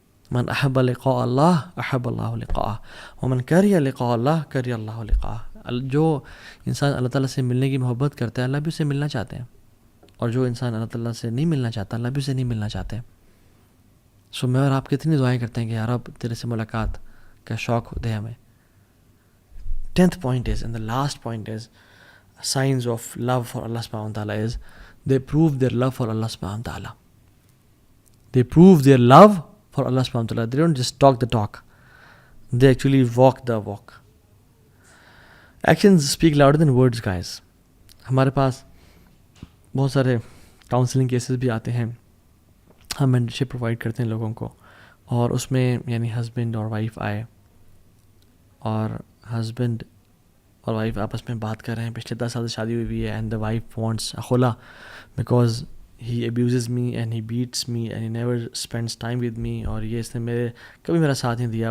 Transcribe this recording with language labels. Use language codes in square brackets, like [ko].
[ar] من احب لقاء اللہ احب اللہ لقاءہ ومن کریہ لقاء اللہ کریہ اللہ لقاءہ. [ur] جو انسان اللہ تعالیٰ سے ملنے کی محبت کرتا ہے اللہ بھی اسے ملنا چاہتے ہیں, اور جو انسان اللہ تعالیٰ سے نہیں ملنا چاہتا اللہ بھی اسے نہیں ملنا چاہتے. سو میں اور آپ کتنی دعائیں کرتے ہیں کہ یار اب تیرے سے ملاقات کا شوق دے ہمیں. [en] 10th point is, and the last point is, signs of love for Allah subhanahu wa ta'ala is they prove their love for Allah subhanahu wa ta'ala. They prove their love for Allah subhanahu wa ta'ala. They don't just talk the talk, they actually walk the walk. Actions speak louder than words, guys. [ur] ہمارے پاس بہت سارے counselling cases بھی آتے ہیں, ہم mentorship provide کرتے ہیں لوگوں کو, اور اس میں یعنی ہسبینڈ اور وائف آئے اور ہسبینڈ اور وائف آپس میں بات کر رہے ہیں, پچھلے 10 سال سے شادی ہوئی ہے, [en] and the wife wants خلا because he abuses me and he beats me and he never spends time with me, [ur] اور یہ اس نے کبھی میرا ساتھ نہیں دیا.